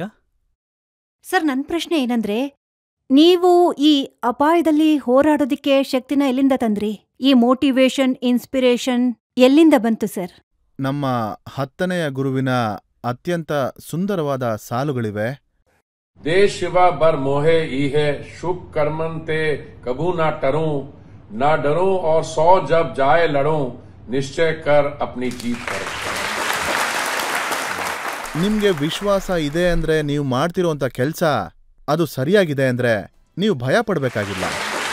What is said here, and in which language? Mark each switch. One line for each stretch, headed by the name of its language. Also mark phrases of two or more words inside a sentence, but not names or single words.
Kannada: ಸರ್, ನನ್ನ ಪ್ರಶ್ನೆ ಏನಂದ್ರೆ, ನೀವು ಈ ಅಪಾಯದಲ್ಲಿ ಹೋರಾಡೋದಿಕ್ಕೆ ಶಕ್ತಿನ ಎಲ್ಲಿಂದ ತಂದ್ರಿ? ಈ
English: motivation, inspiration
Kannada: ಎಲ್ಲಿಂದ ಬಂತು ಸರ್? ನಮ್ಮ 10ನೆಯ ಗುರುವಿನ ಅತ್ಯಂತ ಸುಂದರವಾದ ಸಾಲುಗಳಿವೆ.
Punjabi: ਦੇਸ਼ ਸ਼ਿਵਾ ਬਰ ਮੋਹੇ ਇਹੇ ਸ਼ੁਭ ਕਰਮੰਤੇ ਕਬੂ ਨਾ ਟਰੂੰ ਨਾ ਡਰੂੰ ਔਰ 100 ਜਬ ਜਾਏ ਲੜੂੰ ਨਿਸ਼ਚੈ ਕਰ ਅਪਨੀ ਜੀਤ ਕਰ.
Kannada: ನಿಮ್ಗೆ ವಿಶ್ವಾಸ ಇದೆ ಅಂದ್ರೆ ನೀವು ಮಾಡ್ತಿರೋಂಥ ಕೆಲಸ ಅದು ಸರಿಯಾಗಿದೆ ಅಂದ್ರೆ ನೀವು ಭಯ ಪಡ್ಬೇಕಾಗಿಲ್ಲ.